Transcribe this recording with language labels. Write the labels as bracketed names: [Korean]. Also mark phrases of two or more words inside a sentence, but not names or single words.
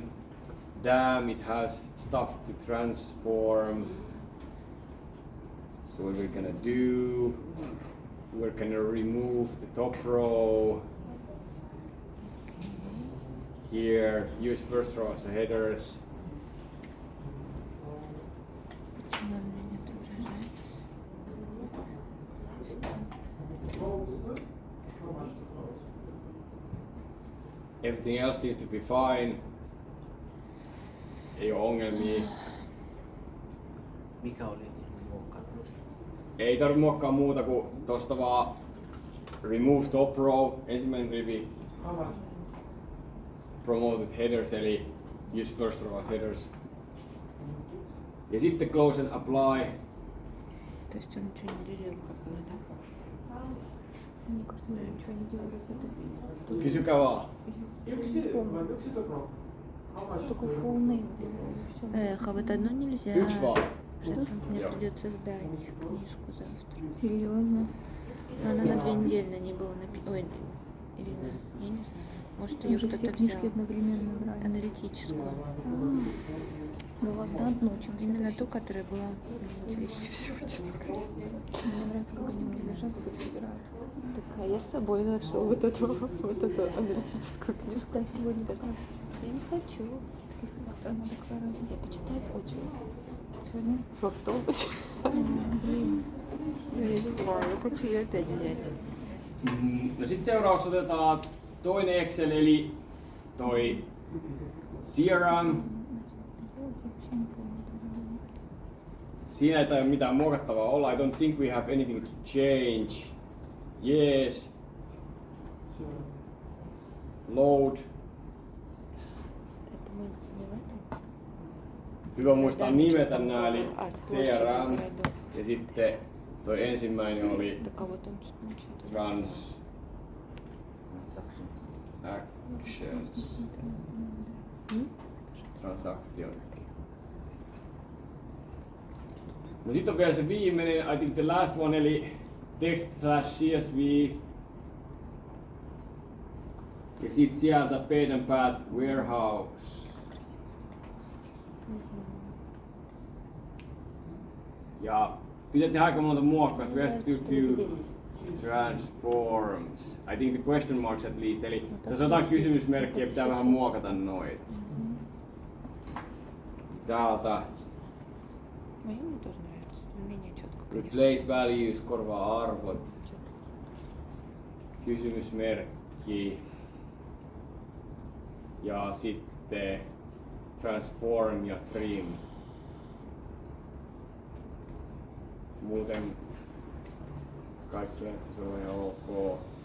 [English] Damn, it has stuff to transform. So what we're gonna do, we're gonna remove the top row. Here, use first row as a headers. [Russian] Почему он меня не отображается? [English] Everything else seems to be fine. [Finnish] Ei oo ongelmia. Mikä oli muokkaus? Ei tarvitse muokkaa muuta kuin tosta vaan [English] remove top row, [Finnish] ensimmäinen rivi. [English] Promoted headers eli use first row as headers. [Finnish] Ja sitten [English] close and apply. [Russian] То есть он ничего не делил, как мы, да? Мне кажется, мы ничего не делали с этой. [Finnish] Kysykää vaan. [Russian] Только [English] full name [Russian] делали, всё. Эх, а вот одно нельзя. [Finnish] Yksi vaan. [Russian] Что-то мне [Finnish] Joo. [Russian] придется сдать книжку завтра. Серьезно? Но она на 2 недели на ней была написана. Ой, или на... Я не знаю. Может, ее Уже кто-то все взял. книжки одновременно брали. Аналитическую. Ну ладно, одну чем Именно ту, которая была интереснее всего, честно говоря. Мне нравится, как они мне лежат и собирают. Так, а я с собой ношу вот эту аналитическую книжку. Да, сегодня покажешь. Я не хочу. Если завтра надо кровать. Я почитать хочу. Сегодня? В автобусе. Блин. Ну, я не знаю, я хочу ее опять взять. [Finnish] No sit seuraavaksi otetaan toinen Excel eli toi CRM. [Russian] Вообще не помню. [Finnish] Siinä ei taida mitään muokattavaa olla. [English] I don't think we have anything to change. Yes. Load. [Russian] Это мы не в этом? [Finnish] Hyvä muistaa nimetä nää, eli [Russian] С CRM. площадью городов. [Finnish] Ja sitten toi ensimmäinen oli [Russian] Так, а вот он что-то ничего. [English] Trans Transactions. Actions. [Finnish] Transaktiot. No sit on vielä se viimeinen, [English] I think the last one, eli text/csv. [Finnish] Ja sit sieltä [English] page path warehouse. [Finnish] Ja pitää tehdä aika monta muokkausta. [English] We have to do few transforms. I think the question marks at least. [Finnish] Eli tässä on jotain kysymysmerkkiä, pitää vähän muokata noita. täältä [Russian] Моё мне тоже нравится. Менее четко, конечно. [English] replace values [Finnish] korvaa arvot, kysymysmerkki ja sitten transform ja trim. Muuten kaikki näyttää se on ihan ok.